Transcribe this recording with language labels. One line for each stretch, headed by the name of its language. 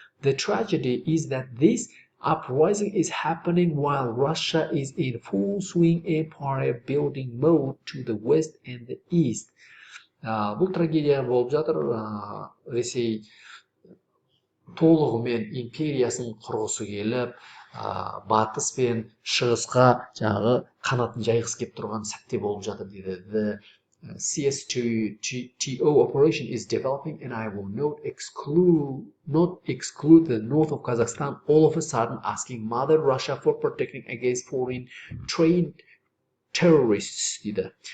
English: The tragedy is that this uprising is happening while Russia is in full swing empire building mode to the west and the east.
Kazakh: Бұл трагедия болып жатыр. Ресей толығымен империясын құрғысы келіп, батыс пен шығысқа қанатын жайғысы келіп тұрған сәтте болып жатыр дейді.
English: The CS2TO operation is developing, and I will not exclude the north of Kazakhstan all of a sudden asking Mother Russia for protecting against foreign trained terrorists
Kazakh: дейді.